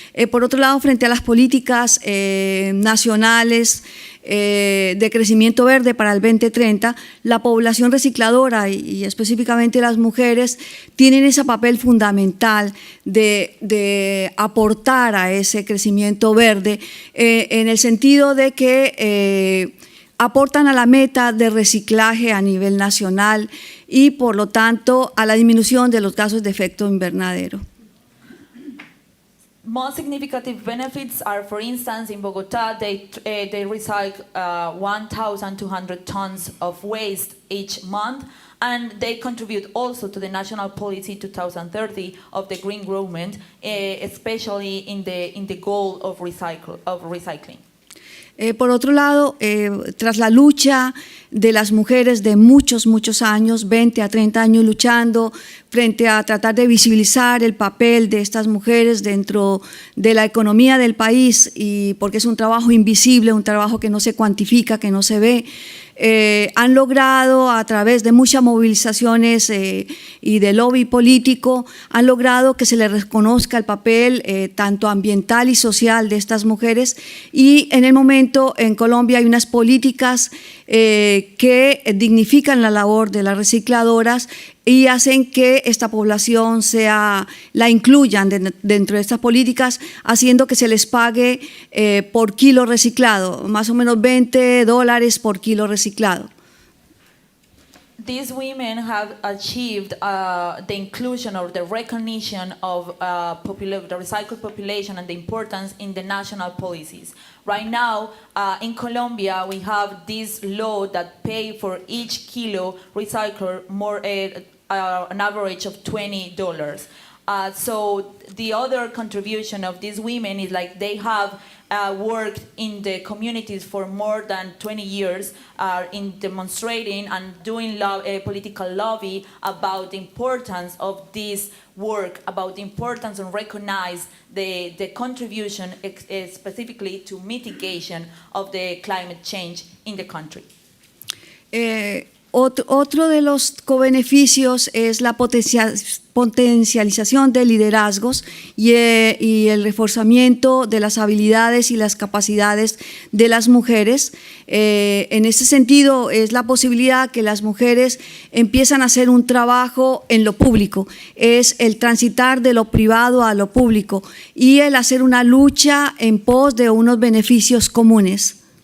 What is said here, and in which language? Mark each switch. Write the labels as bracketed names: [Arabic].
[Spanish] Por otro lado, frente a las políticas nacionales de crecimiento verde para el 2030, la población recicladora y específicamente las mujeres tienen ese papel fundamental de aportar a ese crecimiento verde en el sentido de que aportan a la meta de reciclaje a nivel nacional y por lo tanto a la disminución de los gases de efecto invernadero. [English] Most significant benefits are, for instance, in Bogotá, they recycle 1,200 tons of waste each month, and they contribute also to the national policy 2030 of the green government, especially in the goal of recycling. [Spanish] Por otro lado, tras la lucha de las mujeres de muchos años, 20 a 30 años luchando frente a tratar de visibilizar el papel de estas mujeres dentro de la economía del país, y porque es un trabajo invisible, un trabajo que no se cuantifica, que no se ve, han logrado a través de muchas movilizaciones y de lobby político, han logrado que se les reconozca el papel tanto ambiental y social de estas mujeres, y en el momento en Colombia hay unas políticas que dignifican la labor de las recicladoras y hacen que esta población la incluyan dentro de estas políticas, haciendo que se les pague por kilo reciclado, más o menos $20 por kilo reciclado. [English] These women have achieved the inclusion or the recognition of the recycled population and the importance in the national policies. Right now, in Colombia, we have this law that pay for each kilo recycled more an average of $20. So the other contribution of these women is like they have worked in the communities for more than 20 years in demonstrating and doing political lobby about the importance of this work, about the importance and recognize the contribution specifically to mitigation of the climate change in the country. [Spanish] Otro de los cobeneficios es la potencialización de liderazgos y el reforzamiento de las habilidades y las capacidades de las mujeres. En ese sentido, es la posibilidad que las mujeres empiezan a hacer un trabajo en lo público, es el transitar de lo privado a lo público y el hacer una lucha en pos de unos beneficios comunes.